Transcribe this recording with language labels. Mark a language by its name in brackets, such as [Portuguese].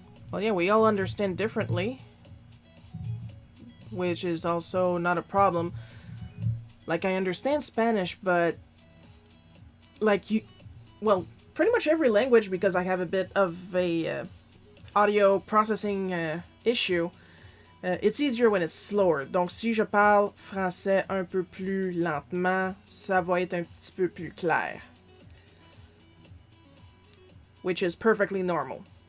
[English] Well, yeah, we all understand differently, which is also not a problem. Like, I understand Spanish, but, like, well, pretty much every language, because I have a bit of a audio processing issue. It's easier when it's slower. [French] Donc, si je parle français un peu plus lentement, ça va être un petit peu plus clair. [English] Which is perfectly normal.